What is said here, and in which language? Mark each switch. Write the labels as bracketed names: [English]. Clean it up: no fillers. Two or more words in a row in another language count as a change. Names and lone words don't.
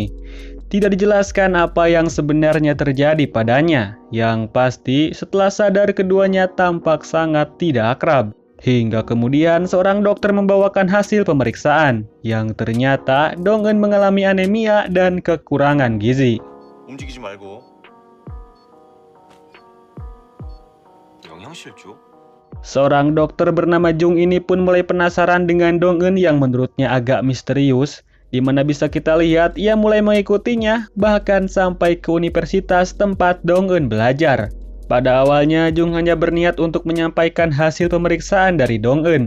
[Indonesian] Tidak dijelaskan apa yang sebenarnya terjadi padanya. Yang pasti, setelah sadar keduanya tampak sangat tidak akrab. Hingga kemudian seorang dokter membawakan hasil pemeriksaan, yang ternyata Dong-eun mengalami anemia dan kekurangan gizi. [Korean] 움직이지 말고. 영양실조? [Indonesian] Seorang dokter bernama Jung ini pun mulai penasaran dengan Dong-eun yang menurutnya agak misterius, di mana bisa kita lihat ia mulai mengikutinya bahkan sampai ke universitas tempat Dong-eun belajar. Pada awalnya Jung hanya berniat untuk menyampaikan hasil pemeriksaan dari Dong-eun.